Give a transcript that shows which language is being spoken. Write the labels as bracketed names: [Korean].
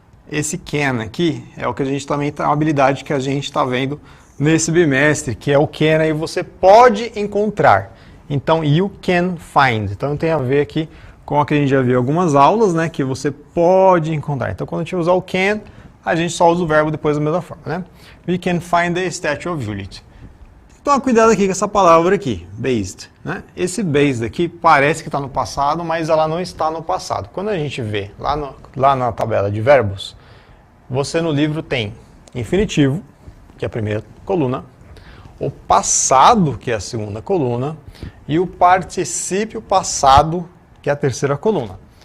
[Portuguese] Esse can aqui é o que a gente também tem, uma habilidade que a gente está vendo nesse bimestre, que é o can aí você pode encontrar. Então, [English] you can find. [Portuguese] Então, tem a ver aqui com o que a gente já viu em algumas aulas, né? Que você pode encontrar. Então, quando a gente usar o can, a gente só usa o verbo depois da mesma forma, né? [English] We can find the statue of Juliet. [Portuguese] Toma cuidado aqui com essa palavra aqui, based, né? Esse based aqui parece que está no passado, mas ela não está no passado. Quando a gente vê lá na tabela de verbos, você no livro tem infinitivo, que é a primeira coluna, o passado, que é a segunda coluna, e o particípio passado, que é a terceira coluna.